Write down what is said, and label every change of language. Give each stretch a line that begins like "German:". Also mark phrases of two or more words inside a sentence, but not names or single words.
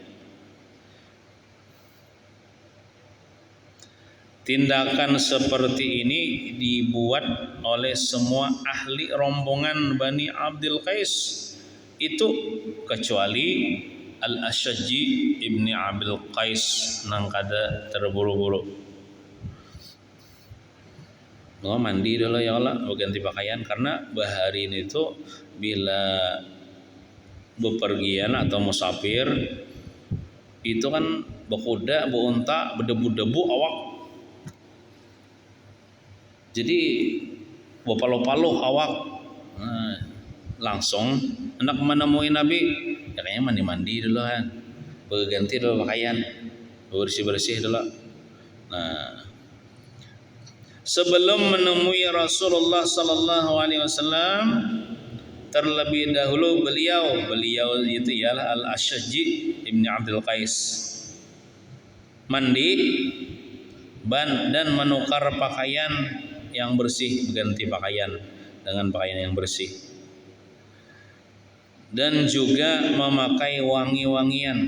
Indonesian: Tindakan seperti ini dibuat oleh semua ahli rombongan Bani Abdul Qais itu, kecuali Al-Asyajji ibni Abil Qais nang kada terburu-buru. Mandi dulu ya Allah, ganti pakaian karena bahari ini tuh bila bepergian atau musafir itu kan bekuda, beunta, berdebu-debu awak. Jadi bapalo-palo awak. Nah, langsung hendak menemui Nabi, ya kayaknya mandi-mandi dulu kan, berganti dulu pakaian, bersih-bersih dulu. Nah, sebelum menemui Rasulullah
Arabic: صلى الله عليه وسلم,
Indonesian: terlebih dahulu beliau itu ialah Al-Asyajji ibni Abdul Qais mandi dan menukar pakaian yang bersih, berganti pakaian dengan pakaian yang bersih, dan juga memakai wangi-wangian.